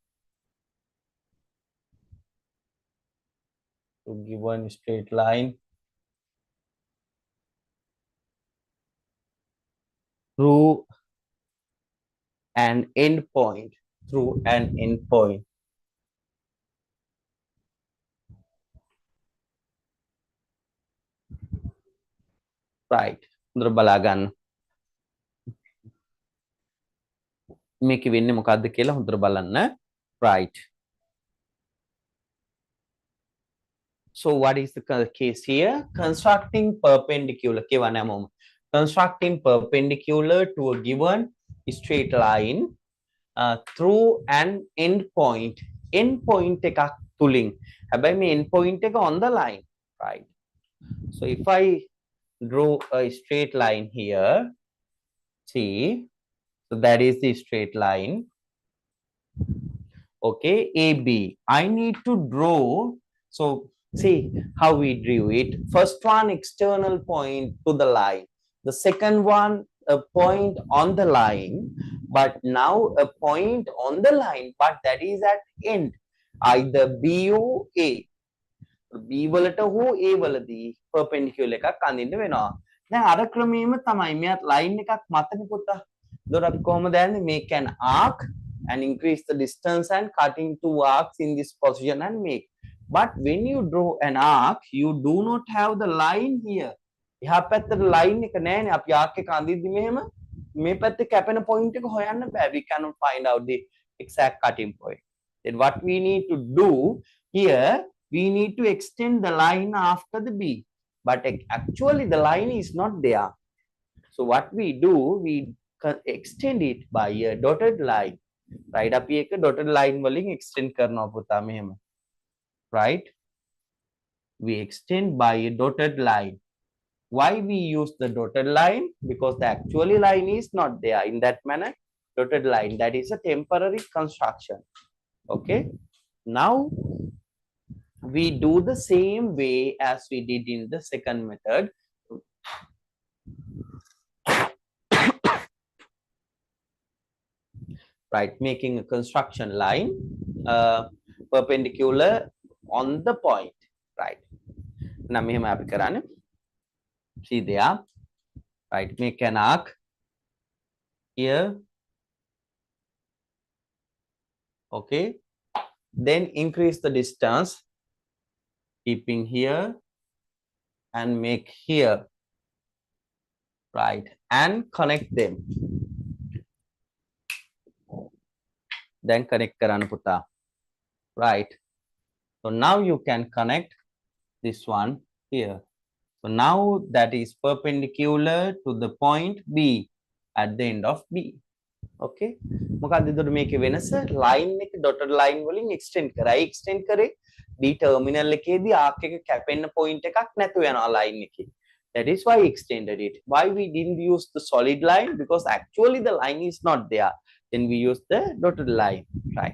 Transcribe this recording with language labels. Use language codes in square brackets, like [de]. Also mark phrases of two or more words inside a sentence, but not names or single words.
[en] to given straight line through an end point, through an end point. Right, [si] හොඳට බලා ගන්න. මේක වෙන්නේ මොකද්ද කියලා හොඳට බලන්න. [en] Right. So what is the case here? Constructing perpendicular. Constructing perpendicular to a given straight line through an end point. End point [si] එකක් තුලින්. හැබැයි මේ [en] end point එක on the line, right? So if I draw a straight line here, see, so that is the straight line. Okay, AB. I need to draw. So see how we drew it. First one, external point to the line. The second one, a point on the line. But now a point on the line, but that is at end. Either B or A. [si] B වලට හෝ A වලදී perpendicular එකක් අඳින්න වෙනවා. දැන් අර ක්‍රමයේම තමයි මෙයාත් line එකක් මතක පුතා. ඒතකොට අපි කොහොමද යන්නේ? [en] Make an arc and increase the distance and cutting two arcs in this position and make. But when you draw an arc, you do not have the line here. [si] එහා පැත්තට line එක නැහැනේ. අපි arc එක අඳිද්දි මෙහෙම මේ පැත්තේ කැපෙන point එක හොයන්න බෑ. [en] We cannot find out the exact cutting point. Then what we need to do here, we need to extend the line after the B. But actually the line is not there. So what we do, we extend it by a dotted line. Right, [si] අපි එක [en] dotted line [si] වලින් extend කරනවා පුතා මෙහෙම. [en] Right, we extend by a dotted line. Why we use the dotted line? Because the actually line is not there. In that manner, dotted line, that is a temporary construction. Okay, now we do the same way as we did in the second method. Right, making a construction line perpendicular on the point. Right, now [si] මෙහෙම අපි කරන්නේ. [en] See there, right, make an arc here. Okay, then increase the distance, keeping here and make here. Right, and connect them. Then connect [si] කරන්න පුතා. [en] Right, so now you can connect this one here. So now that is perpendicular to the point B at the end of B. [si] Okay, මොකක්ද එතකොට මේකේ වෙනස? line එක [en] dotted line [si] වලින් extend කරා. extend කරේ B terminal එකේදී arc එක කැපෙන්න point එකක් නැතුව යනවා line එකේ. [en] That is why I extended it. Why we didn't use the solid line? Because actually the line is not there. Then we use the dotted line, right?